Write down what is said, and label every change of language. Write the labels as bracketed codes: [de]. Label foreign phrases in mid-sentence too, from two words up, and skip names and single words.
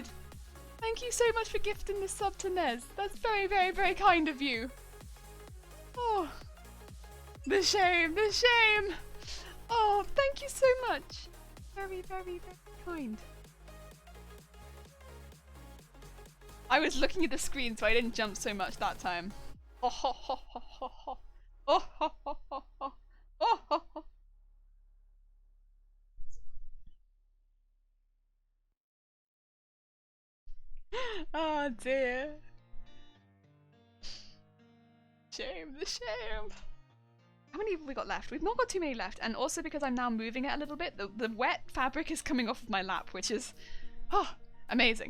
[en] Thank you so much for gifting this sub to Nez. That's very, very, very kind of you. Oh, the shame, the shame. Oh, thank you so much. Very, very, very kind. I was looking at the screen, so I didn't jump so much that time. Oh, ho, ho, ho, ho, ho. Oh, ho, ho, ho, ho. Oh, ho, ho. Oh dear. Shame, the shame. How many have we got left? We've not got too many left, and also because I'm now moving it a little bit, the wet fabric is coming off of my lap, which is amazing.